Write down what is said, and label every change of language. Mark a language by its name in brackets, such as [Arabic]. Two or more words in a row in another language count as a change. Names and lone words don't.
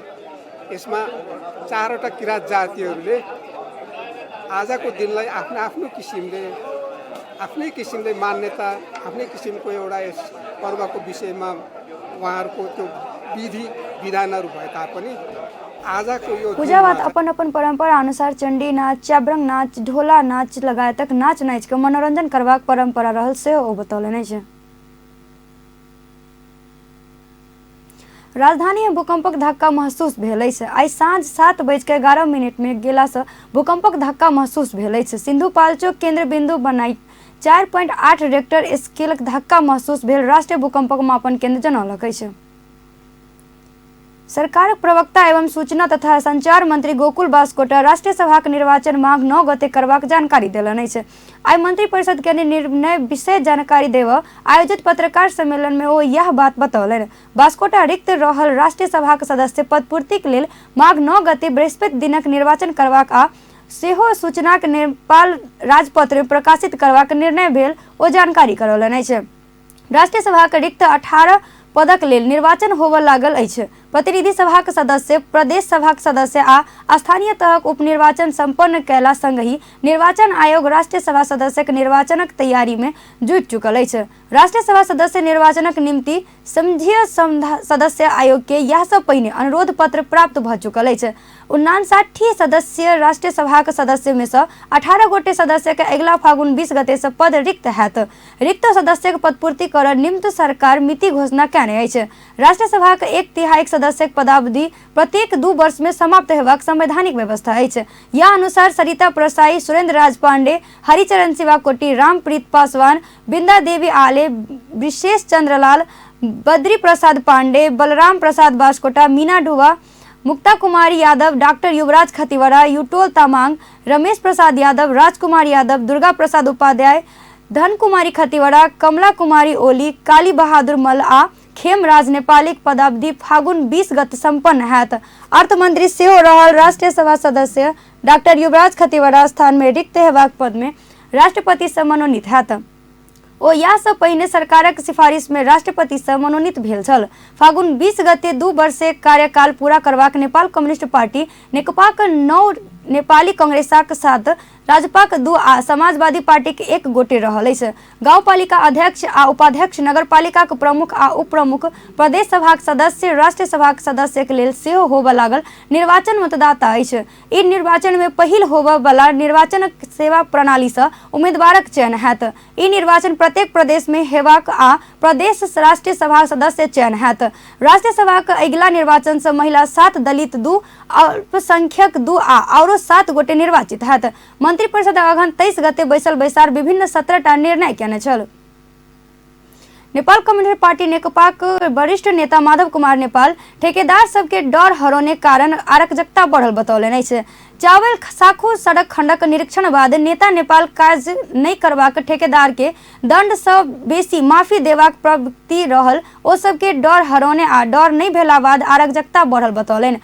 [Nepali] यसमा 4वटा किरात जातिहरूले आजको दिनलाई आफ्नो आफ्नै किसिमले मान्यता, आफ्नै किसिमको एउटा यस पर्वको विषयमा उहाँहरूको त्यो विधि विधानहरू भए तापनि आजको यो [Maithili] पूजावाद अपन परंपरा अनुसार चंडी नाच, चाब्रंग नाच, ढोला नाच लगायतक नाच नाच के मनोरंजन करबाक परंपरा रहल से ओ बतौलनि अछि। राजधानी में भूकंपक धक्का महसूस भेल अछि। आई साँझ 7:11 में गेला से भूकंपक धक्का महसूस भेल अछि। सिंधु पाल्चोक केंद्र बिंदु बनाई 4.8 रेक्टर स्केलक धक्का महसूस भेल राष्ट्रीय भूकंप मापन केंद्र जनौलक अछि। सरकारक प्रवक्ता एवं सूचना तथा संचार मंत्री गोकुल बास्कोटा राष्ट्रीय सभा के निर्वाचन माघ 9 गते करबाक जानकारी देलनि अछि। आइ मंत्री परिषद के निर्णय विषय जानकारी देव आयोजित पत्रकार सम्मेलन में ओ यह बात बतौलनि। बास्कोटा रिक्त रहल राष्ट्रीय सभा के सदस्य पद पूर्तिक लेल माघ 9 गते बृहस्पति दिनक निर्वाचन करबाक आ सेहो सूचनाक नेपाल राजपत्र में प्रकाशित करबाक निर्णय भेल ओ जानकारी करौलनि अछि। राष्ट्रीय सभा के रिक्त 18 पदक लेल निर्वाचन होबय लागल अछि। प्रतिनिधि सभा के सदस्य, प्रदेश सभा के सदस्य आ स्थानीय तहक उपनिर्वाचन संपन्न कैला संगहि निर्वाचन आयोग राष्ट्रीय सभा सदस्य के निर्वाचनक तैयारी में जुट चुकल अछि। राष्ट्रीय सभा सदस्य निर्वाचनक निमित्त संघीय सदस्य आयोग के यह सब पहिने अनुरोध पत्र प्राप्त भ चुकल अछि। 59 सदस्य राष्ट्रीय सभा के सदस्य में से 18 गोटे सदस्य के अगिला फागुन 20 गते से पद रिक्त हैत। रिक्त सदस्य के पदपूर्ति कर निम्न सरकार मिति घोषणा कयने अछि। राष्ट्रीय सभा के 1/3 सदस्य के पदावधि प्रत्येक 2 वर्ष में समाप्त हेबाक संवैधानिक व्यवस्था अछि। या अनुसार सरिता प्रसाई, सुरेंद्र राज पांडे, हरिचरण शिवाकोटी, रामप्रीत पासवान, बिंदा देवी आले, विशेष चंद्रलाल, बद्री प्रसाद पांडे, बलराम प्रसाद बास्कोटा, मीना डुबा, मुक्ता कुमारी यादव, डॉक्टर युवराज खतिवड़ा, युटोल तामांग, रमेश प्रसाद यादव, राजकुमार यादव, दुर्गा प्रसाद उपाध्याय, धन कुमारी खतिवड़ा, कमला कुमारी ओली, काली बहादुर मल आ खेमराज नेपालीक पदावधि फागुन 20 गते संपन्न हैत। अर्थमंत्री सेहो रहल राष्ट्रीय सभा सदस्य डॉक्टर युवराज खतिवड़ा स्थान में रिक्त हेबाक पद में राष्ट्रपति से मनोनीत हैत। ओ या से पहिने सरकारक सिफारिश में राष्ट्रपति से मनोनीत भेल छल। फागुन 20 गते 2 वर्षीय कार्यकाल पूरा करबाक नेपाल कम्युनिस्ट पार्टी नेकपाक 9 नेपाली कांग्रेसक 7, राजपाक 2 आ समाजवादी पार्टी के 1 गोटे रहल अछि। गाउँपालिका अध्यक्ष आ उपाध्यक्ष, नगरपालिका के प्रमुख आ उपप्रमुख, प्रदेश सभा के सदस्य, राष्ट्रीय सभा के सदस्य के लेल सेहो होबय लागल निर्वाचन मतदाता अछि। ई निर्वाचन में पहिल होबय वाला निर्वाचन सेवा प्रणाली से उम्मीदवारक चयन हैत। ई निर्वाचन प्रत्येक प्रदेश में हेबाक आ प्रदेश राष्ट्रीय सभा सदस्य चयन हैत। राष्ट्रीय सभा के अगिला निर्वाचन से महिला 7, दलित 2, अल्पसंख्यक 2 आ औरो 7 गोटे निर्वाचित हैत। मंत्री परिषद अगहन 23 गते बैसल बैसार विभिन्न 17टा निर्णय केने छल। नेपाल कम्युनिस्ट पार्टी नेकपा के वरिष्ठ नेता माधव कुमार नेपाल ठेकेदार सबके डर हरौने कारण अराजकता बढ़ल बतौलनि अछि। चावल साखू सड़क खंडक निरीक्षण बाद नेता नेपाल काज नहीं करबाक ठेकेदार के दंड से बेसी माफी देबाक प्रवृत्ति रहल ओ सबके डर हरौने आ डर नहीं भेला बाद अराजकता बढ़ल बतौलनि।